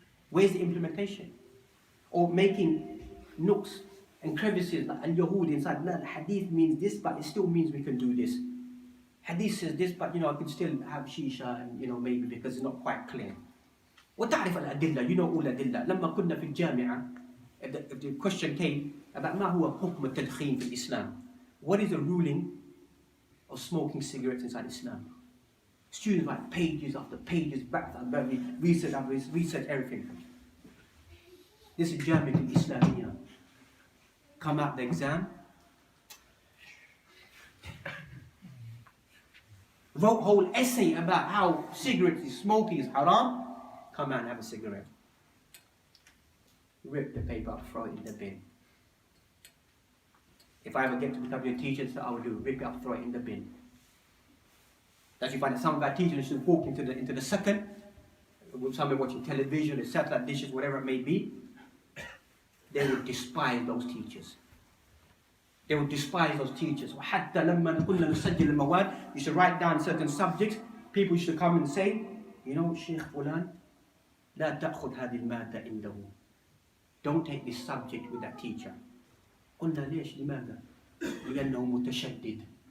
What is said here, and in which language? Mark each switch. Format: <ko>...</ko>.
<en>Where's the implementation? Or making nooks and crevices like al-Yahud inside. No, the hadith means this, but it still means we can do this. Hadith says this, but I can still have shisha and maybe because it's not quite clear.</en> <ar>وتعرف الأدلة,</ar> <en>all the adillah.</en> <ar>لما كنا في الجامعة,</ar> <en>the question came about</en> <ar>ما هو حكم التدخين في الإسلام.</ar> <en>What is the ruling of smoking cigarettes inside Islam? Students write pages after pages, back after research after research, everything. This is Jami'at al-Islamiyya. Come out the exam. Wrote whole essay about how smoking is haram. Come out and have a cigarette. Rip the paper up, throw it in the bin. If I ever get to become your teacher, that's what I will do. Rip it up, throw it in the bin. That you find that some of our teachers should walk into the second, with someone watching television, the satellite dishes, whatever it may be, they would despise those teachers. They would despise those teachers.</en> <ar>وَحَتَّى لَمَّا نَقُلْنَا نُسَجِّلَ الْمَوَادِ.</ar> <en>You should write down certain subjects. People should come and say, Sheikh Fulan,</en> <ar>لا تأخذ هذه المادة عنده.</ar> <en>Don't take this subject with that teacher.</en> <ar>قلنا ليش لماذا؟ لأنه متشدد.</ar>